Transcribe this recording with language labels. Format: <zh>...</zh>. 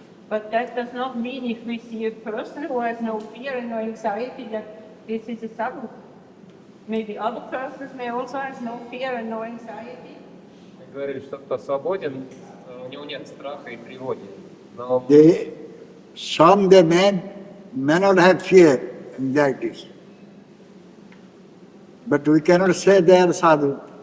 <en>But that does not mean if we see a person who has no fear and no anxiety that this is a sadhu. Maybe other persons may also have no fear and no anxiety.</en> <ru>Мы говорили, что кто свободен, у него нет страха и тревоги. Но</ru> <en>Some they may not have fear, anxieties. But we cannot say they are sadhu.</en>